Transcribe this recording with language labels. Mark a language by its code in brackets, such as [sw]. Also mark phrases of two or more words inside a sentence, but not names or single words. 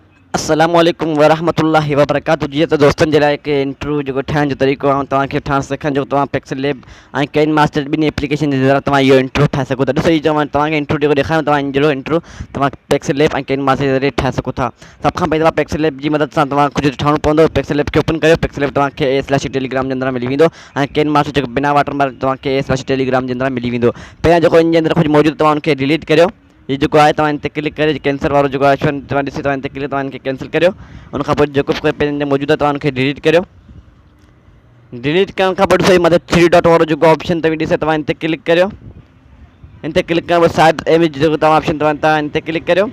[ar] السلام عليكم ورحمة الله وبركاته. [sd] जी तो दोस्तन जरा एक इंट्रो जो ठाहिण जो तरीक़ो ऐं तव्हांखे ठाहिण सिखण जो तव्हां पिक्सल लैब ऐं कैन मास्टर ॿिन्ही एप्लीकेशन जे ज़रिए तव्हां इहो इंट्रो ठाहे सघो था। ॾिसो ही तव्हांखे इंट्रो जेको ॾेखारियो तव्हां जहिड़ो इंट्रो तव्हां पिक्सल लैब ऐं कैन मास्टर जे ज़रिए ठाहे सघो था। सभ खां पहिरीं तव्हां पिक्सल लैब जी मदद सां तव्हां कुझु ठाहिणो पवंदो। पिक्सल लैब खे ओपन करियो। पिक्सल लैब तव्हांखे /टेलीग्राम जे अंदरि मिली वेंदो ऐं कैन मास्टर जेको बिना वाटरमार्क तव्हांखे /टेलीग्राम जे अंदरि मिली वेंदो। पहिरियां जेको इन जे अंदरि कुझु मौजूदु तव्हां उनखे डिलीट करियो। [hi] ये जो है [sd] तव्हां इन ते क्लिक करे कैंसिल वारो जेको ऑप्शन तव्हां ॾिसी तव्हां इन ते क्लिक तव्हां इनखे कैंसिल करियो। उन खां पोइ जेको बि पंहिंजे मौजूदु आहे तव्हां उनखे डिलीट करियो। डिलीट करण खां पोइ ॾिसो मथे 3 डॉट वारो जेको ऑप्शन तव्हां ॾिसे तव्हां इन ते क्लिक करियो। इन ते क्लिक करण खां पोइ [en] side image [sd] जेको तव्हां ऑप्शन तव्हां इन ते क्लिक करियो।